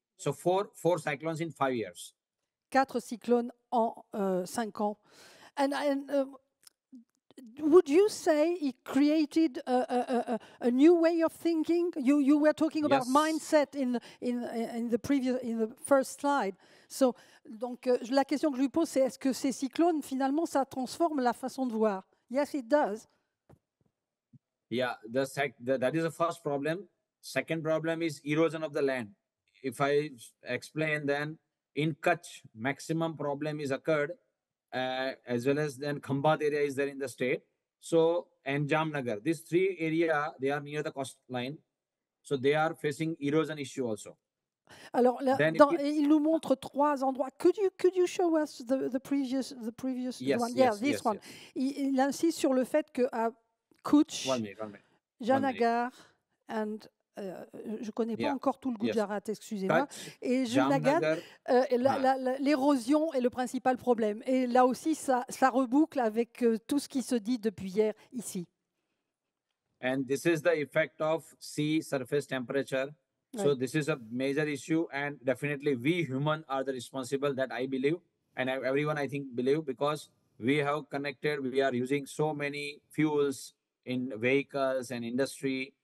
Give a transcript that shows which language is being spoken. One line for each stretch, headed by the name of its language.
English: So four cyclones in 5 years.
French: 4 cyclones en 5 ans.
English: And would you say it created a new way of thinking? You were talking about mindset in the first slide.
French: So, donc la question que je lui pose, c'est est-ce que ces cyclones finalement ça transforme la façon de voir?
English: Yes, it does. Yeah, that is the first problem. Second problem is erosion of the land. If I explain, then in Kutch, maximum problem is occurred. As well as then Khambat area is there in the state. So, and Jamnagar, these 3 areas, they are near the coastline. So they are facing erosion issue also.
French: Alors, il nous montre 3 endroits.
English: Could you show us the previous yes, one? Yes, this one. Yes.
French: Il insiste sur le fait qu'à Kutch, Janagar, and je ne connais pas encore tout le Gujarat, excusez-moi. Et Junagadh, l'érosion est le principal problème. Et là aussi, ça reboucle avec tout ce qui se dit depuis hier ici.
English: And this is the effect of sea surface temperature. Right. So this is a major issue, and definitely we humans are the responsible, that I believe, and everyone I think believe, because we have connected, we are using so many fuels in vehicles and industry.